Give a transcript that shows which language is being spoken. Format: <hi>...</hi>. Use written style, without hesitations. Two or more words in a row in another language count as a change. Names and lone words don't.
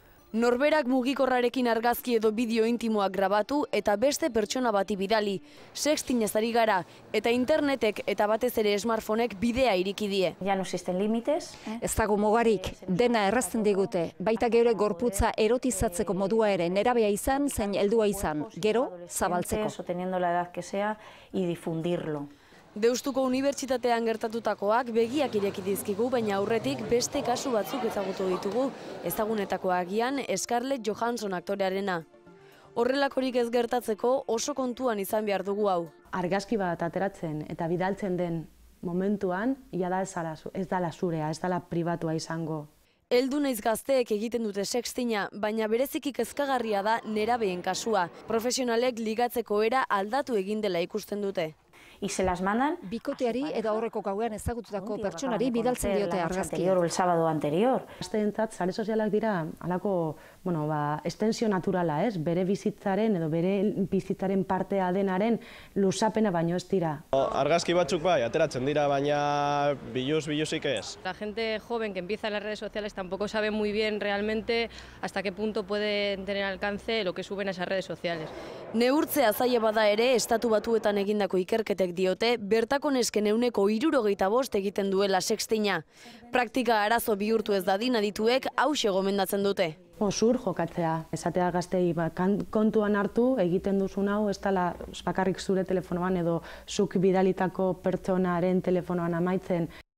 <eu>Norberak mugikorrarekin argazki edo bideo intimoak grabatu eta beste pertsona bati bidali. Sextinez ari gara eta internetek eta batez ere smartphonek bidea iriki die.</eu> <es>Ya no existen límites.</es> <eu>Ez dago mugarik, dena errazten digute, baita geure gorputza erotizatzeko modua ere nerabea izan, zein heldua izan, gero zabaltzeko.</eu> <es>O teniendo la edad que sea y difundirlo.</es> <eu>Deustuko Unibertsitatean gertatutakoak begiak ireki dizkigu, baina aurretik beste kasu batzuk ezagutu ditugu, ezagunetako agian Scarlett Johansson aktorearena. Horrelakorik ez gertatzeko oso kontuan izan behar dugu hau. Argazki bat ateratzen eta bidaltzen den momentuan, jada ez dala zurea, ez dala pribatua izango. Heldu naiz gazteek egiten dute sextina, baina bereziki kezkagarria da nerabeen kasua. Profesionalek ligatzeko era aldatu egin dela ikusten dute.</eu> <es>Y se las mandan</es> <eu>bikoteari edo aurreko gauean ezagututako pertsonari bidaltzen diote argazkia.</eu> <es>O el sábado anterior.</es> <eu>Gazteentzat sare sozialak dira halako, estensio naturala, ez? Bere bizitzaren edo bere bizitzaren partea denaren luzapena baino ez dira. Argazki batzuk bai, ateratzen dira, baina biluzik ez.</eu> <es>La gente joven que empieza en las redes sociales tampoco sabe muy bien realmente hasta qué punto pueden tener alcance lo que suben a esas redes sociales.</es> <eu>Neurtzea zaila bada ere, Estatu Batuetan egindako ikerketek diote, bertako nesken ehuneko 65 egiten duela sextina. Praktika arazo bihurtu ez dadin adituek hauxe gomendatzen dute. Zur jokatzea, esatea gaztei kontuan hartu egiten duzun hau, ez dela bakarrik zure telefonoan edo zuk bidalitako pertsonaren telefonoan amaitzen.</eu>